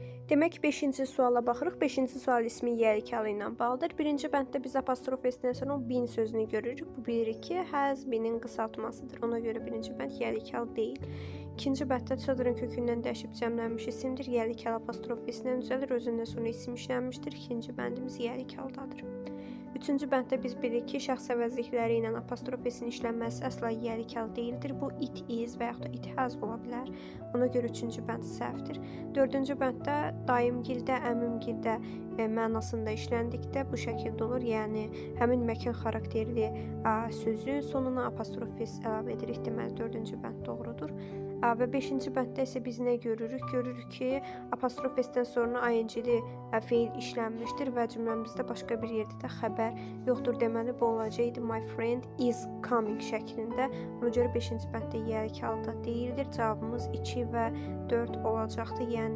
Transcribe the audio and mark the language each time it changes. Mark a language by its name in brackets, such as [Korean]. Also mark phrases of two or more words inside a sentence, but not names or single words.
[Azerbaijani] Demək 5-ci suala baxırıq. 5-ci sual ismi yəlikəli ilə bağlıdır. Birinci bənddə biz apostrof S-dən sonra o been sözünü görürük. Bu bilirik ki, [English] has been- [Azerbaijani] in qısaltmasıdır. Ona görə birinci bənd yəlikəli deyil. İkinci bənddə children kökündən dəyişib cəmlənmiş isimdir. Yəlikəli apostrof S-dən düzəlir. Özündən sonra isim işlənmişdir. İkinci bəndimiz yəlikəlidadır. Üçüncü bənddə biz bilirik ki, şəxs əvəzlikləri ilə apostrof S-in işlənməsi əsla yəlikəli deyildir. Bu [English] it is [Azerbaijani] və yaxud da [English] it has [Azerbaijani] ola bilər. Ona görə üçüncü bənd səhvdir. Dördüncü bənddə daimgildə, əmimgildə mənasında işləndikdə bu şəkildə olur. Yəni, həmin məkan xarakterli sözün sonuna apostrof S əlavə edirik. Deməli, dördüncü bənd doğrudur. Və 5-ci bənddə isə biz nə görürük? Görürük ki, apostrof S-dən sonra ing-li feil işlənmişdir və cümləmizdə başqa bir yerdə də xəbər yoxdur. Deməli, bu olacaqdı [English] my friend is coming [Azerbaijani] şəklində. Ona görə 5-ci bənddə yəlikəli da deyildir. Cavabımız 2 və 4 olacaqdı. Yəni,